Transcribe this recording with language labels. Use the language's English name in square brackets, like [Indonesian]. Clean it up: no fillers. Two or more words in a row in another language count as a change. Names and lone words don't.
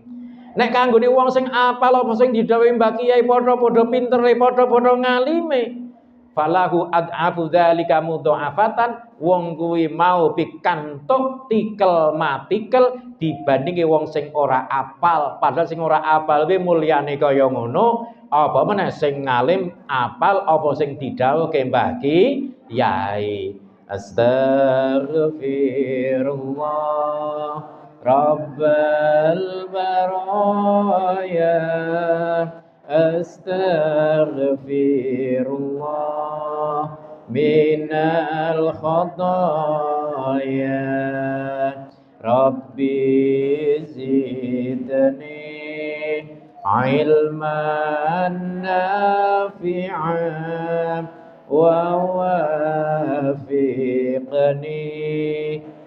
[Javanese] Nek kanggone wong sing apal apa sing didhawuhi Mbah Kiai padha-padha pintere, padha-padha ngalime, [Arabic] فله أضعاف ذلك مضاعفة, [Javanese] wong kuwi mau pikantuk tikel matikel dibandingi wong sing ora apal. Padahal sing ora apal kuwi mulyane kaya ngono, apa meneh sing ngalim apal apa sing didhawuhke Mbah Kiai. [Arabic] أستغفر الله رب البرايا أستغفر الله من الخطايا رب زدني علما نافعا ووفقني